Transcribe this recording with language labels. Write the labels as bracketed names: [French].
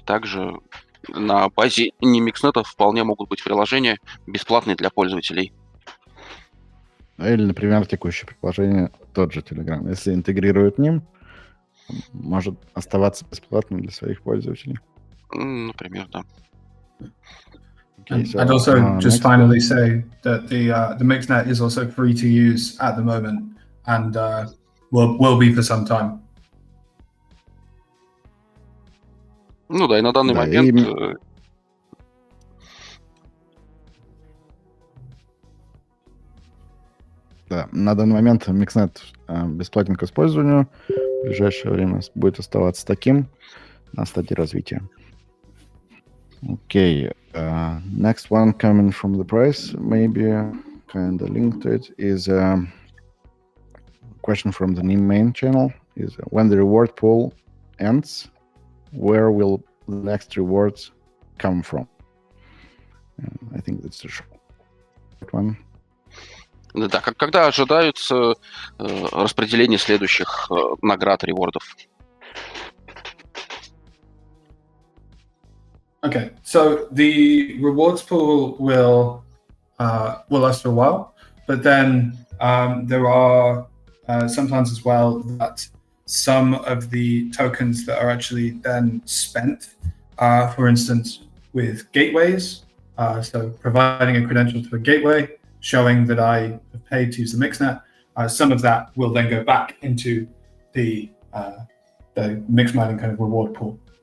[Russian] Также на базе Nym Mixnet вполне могут быть приложения бесплатные для пользователей. Или, например, текущее приложение, тот же Telegram. Если интегрирует Nym, может оставаться бесплатным для своих пользователей. Например, да. [English] Okay, so, I'd also just finally say that the Mixnet is also free to use at the moment, and will be for some time. [Russian] Ну да, и на данный момент... Да, на данный момент Mixnet бесплатен к использованию. В ближайшее время будет оставаться таким на стадии развития. [English] Okay, next one coming from the price, maybe kind of linked to it, is a question from the Nym main channel. Is when the reward pool ends, where will the next rewards come from? I think that's the short one. [Russian] Да, когда ожидаются распределение следующих наград, ревордов? [English] Okay, so the rewards pool will last for a while, but then there are some plans as well that some of the tokens that are actually then spent, for instance, with gateways, so providing a credential to a gateway, showing that I have paid to use the Mixnet, some of that will then go back into the mix mining kind of reward pool.